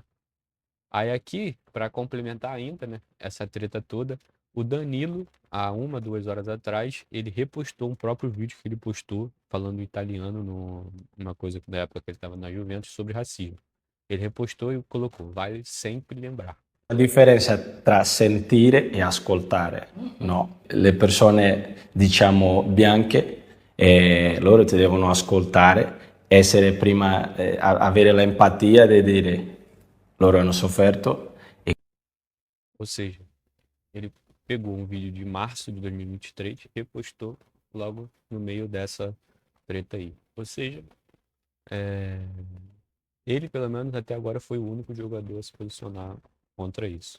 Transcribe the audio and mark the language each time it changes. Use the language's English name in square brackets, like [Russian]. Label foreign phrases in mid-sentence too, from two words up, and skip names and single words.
[Portuguese] Aí aqui, para complementar ainda, né, essa treta toda, o Danilo, há 2 horas atrás, ele repostou um próprio vídeo que ele postou falando italiano numa coisa da época que ele estava na Juventus sobre racismo. Ele repostou e colocou, vale sempre lembrar. [Italian] La differenza tra sentire e ascoltare, no? Le persone, diciamo, bianche, loro ti devono ascoltare, essere prima, avere l'empatia di dire loro hanno sofferto. [Portuguese] Ou seja, ele pegou um vídeo de março de 2023 e repostou logo no meio dessa treta aí. Ou seja, é, ele, pelo menos até agora, foi o único jogador a se posicionar contra isso.